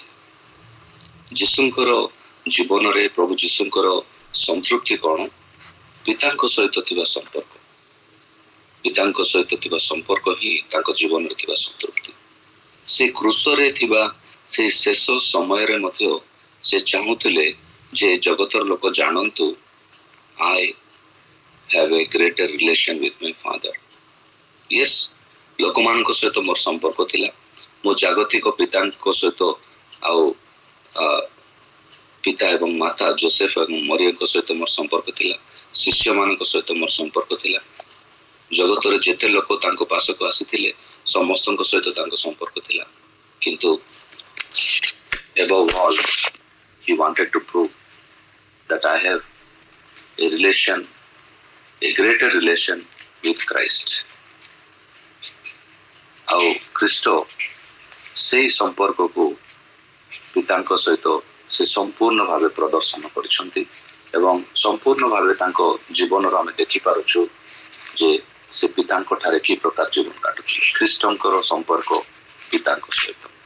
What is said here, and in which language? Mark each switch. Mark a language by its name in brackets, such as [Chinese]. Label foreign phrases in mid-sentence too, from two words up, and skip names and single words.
[Odia] ଯୀଶୁଙ୍କର ଜୀବନରେ ପ୍ରଭୁ ଯୀଶୁଙ୍କର ସନ୍ତୃପ୍ତି କଣ? ପିତାଙ୍କ ସହିତ ଥିବା ସମ୍ପର୍କ। ପିତାଙ୍କ ସହିତ ଥିବା ସମ୍ପର୍କ ହିଁ ତାଙ୍କ ଜୀବନରେ ଥିବା ସନ୍ତୃପ୍ତି। ସେ କ୍ରୁଶରେ ଥିବା ସେଇ ଶେଷ ସମୟରେ ମଧ୍ୟ ସେ ଚାହୁଁଥିଲେ ଯେ ଜଗତର ଲୋକ ଜାଣନ୍ତୁ [English] I have a greater relation with my father. Yes, [Odia] ଲୋକମାନଙ୍କ ସହିତ ମୋର ସମ୍ପର୍କ ଥିଲା, ମୋ ଜାଗତିକ ପିତାଙ୍କ ସହିତ ଆଉ ପିତା ଏବଂ ମାତା ଯୋସେଫ ଏବଂ ମରିୟମଙ୍କ ସହିତ ମୋର ସମ୍ପର୍କ ଥିଲା, ଶିଷ୍ୟମାନଙ୍କ ସହିତ ମୋର ସମ୍ପର୍କ ଥିଲା, ଜଗତରେ ଯେତେ ଲୋକ ତାଙ୍କ ପାଶକୁ ଆସିଥିଲେ ସମସ୍ତଙ୍କ ସହିତ ତାଙ୍କ ସମ୍ପର୍କ ଥିଲା। [English] କିନ୍ତୁ above all he wanted to prove that I have a relation, a greater relation with Christ. [Odia] ଖ୍ରୀଷ୍ଟ ସେଇ ସମ୍ପର୍କକୁ ପିତାଙ୍କ ସହିତ ସେ ସମ୍ପୂର୍ଣ୍ଣ ଭାବେ ପ୍ରଦର୍ଶନ କରିଛନ୍ତି ଏବଂ ସମ୍ପୂର୍ଣ୍ଣ ଭାବେ ତାଙ୍କ ଜୀବନରୁ ଆମେ ଦେଖିପାରୁଛୁ ଯେ ସେ ପିତାଙ୍କ ଠାରେ କି ପ୍ରକାର ଜୀବନ କାଟୁଛି। ଖ୍ରୀଷ୍ଟଙ୍କର ସମ୍ପର୍କ ପିତାଙ୍କ ସହିତ।